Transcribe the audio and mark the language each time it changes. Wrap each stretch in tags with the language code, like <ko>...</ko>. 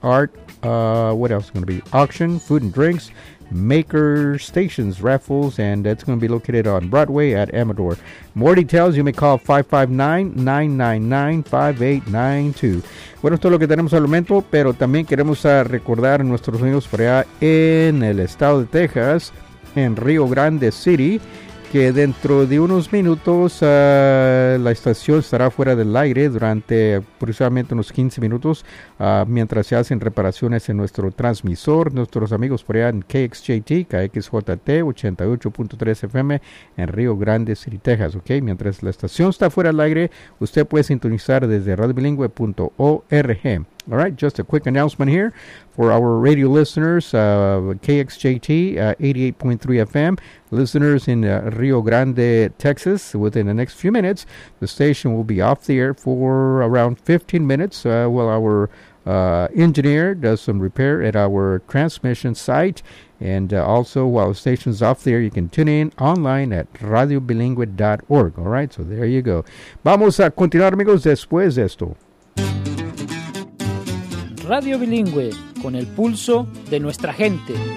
<en>Art, what else is going to be? Auction, food and drinks, Maker Stations, raffles, and that's going to be located on Broadway at Amador. More details, you may call 559-999-5892.</en> <es>Bueno, esto es lo que tenemos al momento, pero también queremos recordar a nuestros amigos por allá en el estado de Texas, en Rio Grande City, que dentro de unos minutos la estación estará fuera del aire durante aproximadamente unos 15 minutos mientras se hacen reparaciones en nuestro transmisor. Nuestros amigos por allá en KXJT, KXJT 88.3 FM en Rio Grande City, Texas. Okay? Mientras la estación está fuera del aire, usted puede sintonizar desde radiobilingüe.org.</es> <en>All right, just a quick announcement here for our radio listeners, KXJT 88.3 FM. Listeners in Rio Grande, Texas, within the next few minutes, the station will be off the air for around 15 minutes while our engineer does some repair at our transmission site. And also, while the station's off there, you can tune in online at radiobilingüe.org. All right, so there you go.</en> <es>Vamos a continuar, amigos, después de esto. Radio Bilingüe, con el pulso de nuestra gente.</es>